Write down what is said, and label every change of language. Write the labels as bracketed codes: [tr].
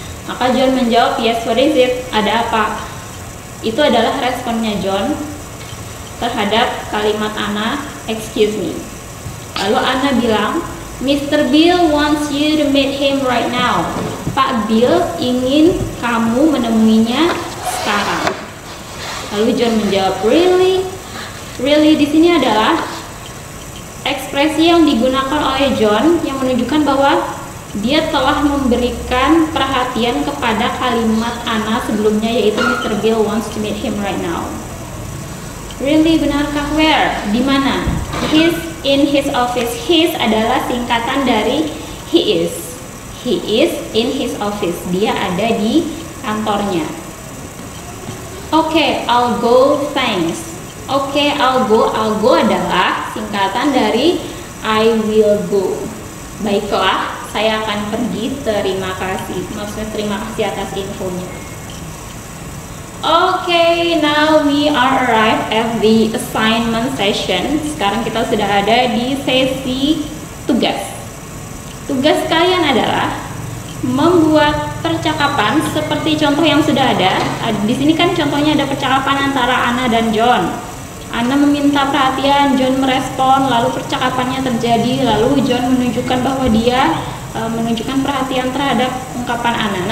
[id] Maka John menjawab, [en] "Yes, what is it? [id] Ada apa?" Itu adalah responnya John terhadap kalimat Anna, [en] "Excuse me." [id] Lalu Anna bilang, "Mr. [en] Bill wants you to meet him right now." [id] Pak Bill ingin kamu menemuinya sekarang. Lalu John menjawab, "Really?" Really di sini adalah ekspresi yang digunakan oleh John yang menunjukkan bahwa dia telah memberikan perhatian kepada kalimat Anna sebelumnya, yaitu Mr. [en] Bill wants to meet him right now. Really, [id] benarkah? [en] Where? [id] Di mana? [en] He's in his office. [id] His adalah singkatan dari [en] he is. He is in his office. [id] Dia ada di kantornya. [en] Okay, I'll go, thanks. Okay, I'll go. I'll go [id] adalah singkatan dari [en] I will go. [id] Baiklah, saya akan pergi. Terima kasih. Maksudnya terima kasih atas infonya. [en] Okay, now we are arrived at the assignment session. [id] Sekarang kita sudah ada di sesi tugas. Tugas kalian adalah membuat percakapan seperti contoh yang sudah ada. Di sini kan contohnya ada percakapan antara Anna dan John. Anna meminta perhatian, John merespon, lalu percakapannya terjadi, lalu John menunjukkan bahwa dia menunjukkan perhatian terhadap ungkapan Anna.